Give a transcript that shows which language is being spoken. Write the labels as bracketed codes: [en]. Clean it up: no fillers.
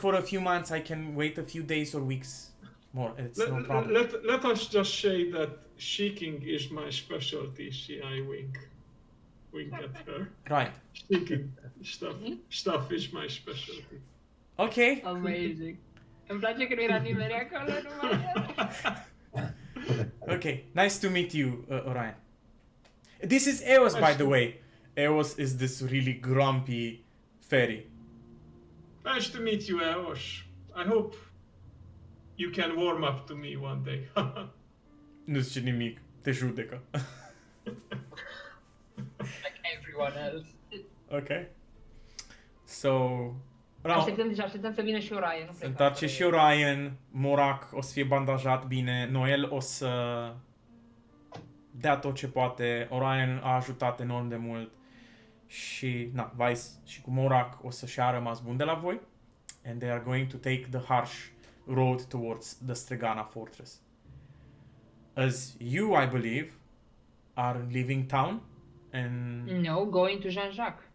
[en] for a few months. I can wait a few days or weeks more. It's no problem. Let us just say that seeking is my specialty. See, I wink at her. Right. Seeking stuff is my specialty. Okay. Amazing. [ro] Îmi place că nu era nimeni acolo, numai el. [en] Okay. Nice to meet you, Orion. This is Eos, by the way. Eos is this really grumpy fairy. Nice to meet you, Eos. I hope you can warm up to me one day. [ro] Nu zice nimic. Te judecă. [en] Like everyone else. Okay. So... [ro] Așteptăm să vină și Orion. Nu pleca. întoarce și Orion, Morac o să fie bandajat bine, Noel o să dea tot ce poate, Orion a ajutat enorm de mult și, Vice și cu Morac o să și-a rămas bun de la voi, [en] and they are going to take the harsh road towards the Stregana fortress. As you, I believe, are leaving town and No, going to Jean-Jacques.